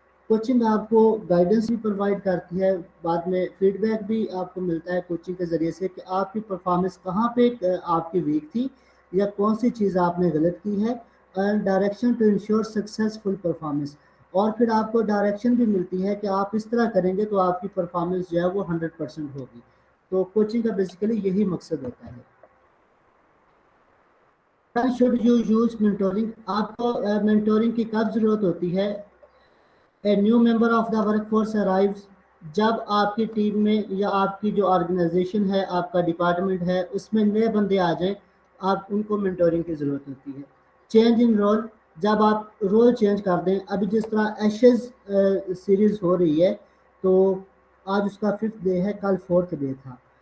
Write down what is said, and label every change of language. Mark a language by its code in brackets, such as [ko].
[ur] Coaching آپ کو guidance بھی پرووائڈ کرتی ہے، بعد میں فیڈ بیک بھی آپ کو ملتا ہے کوچنگ کے ذریعے سے کہ آپ کی پرفارمنس کہاں پہ آپ کی ویک تھی یا کون سی چیز آپ نے غلط کی ہے. And direction to ensure successful performance. اور پھر آپ کو ڈائریکشن بھی ملتی ہے کہ آپ اس طرح کریں گے تو آپ کی پرفارمنس جو ہے وہ 100% ہوگی. تو کوچنگ کا بیسیکلی یہی مقصد ہوتا ہے. [en] When should you use mentoring؟ [ur] آپ کو mentoring کی کب ضرورت ہوتی ہے؟ [en] A new member of the workforce arrives. [ur] جب آپ کی ٹیم میں یا آپ کی جو آرگنائزیشن ہے، آپ کا ڈپارٹمنٹ ہے، اس میں نئے بندے آ جائیں، آپ ان کو mentoring کی ضرورت ہوتی ہے. [en] Change in role. [ur] جب آپ رول چینج کر دیں، ابھی جس طرح ایشز سیریز ہو رہی ہے تو آج اس کا 5th ڈے ہے، کل 4th ڈے تھا.